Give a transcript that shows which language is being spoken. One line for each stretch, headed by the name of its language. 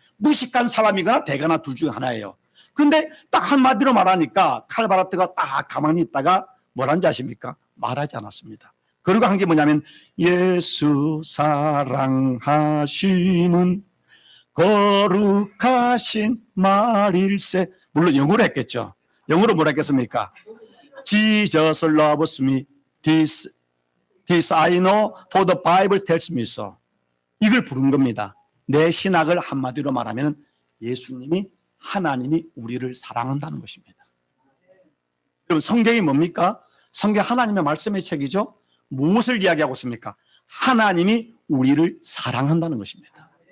Korean: 무식한 사람이거나 대가나 둘 중에 하나예요. 근데 딱 한마디로 말하니까 칼 바르트가 딱 가만히 있다가 뭐라는지 아십니까? 말하지 않았습니다. 그리고 한 게 뭐냐면 예수 사랑하심은 거룩하신 말일세. 물론 영어로 했겠죠. 영어로 뭐라 했겠습니까?
English: Jesus loves me. This I know, for the Bible tells me so.
Korean: 이걸 부른 겁니다. 내 신학을 한마디로 말하면 예수님이, 하나님이 우리를 사랑한다는 것입니다. 여러분, 성경이 뭡니까? 성경 하나님의 말씀의 책이죠. 무엇을 이야기하고 있습니까? 하나님이 우리를 사랑한다는 것입니다.